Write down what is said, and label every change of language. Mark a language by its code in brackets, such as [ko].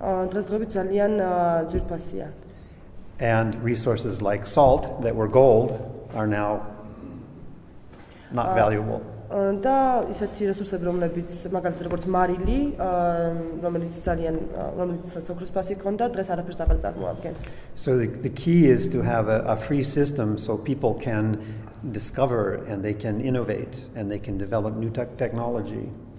[ka] დღესდღეობით ძალიან ძვირფასია. [en] And resources like salt that were gold are now not valuable. [ka] და ისეთი რესურსები, რომლებიც მაგალითად როგორც მარილი, რომელიც ოქროს ფასი ჰქონდა, დღეს არაფერს აღარ წარმოადგენს. [en] So the key is to have a free system so people can discover and they can innovate and they can develop new technology.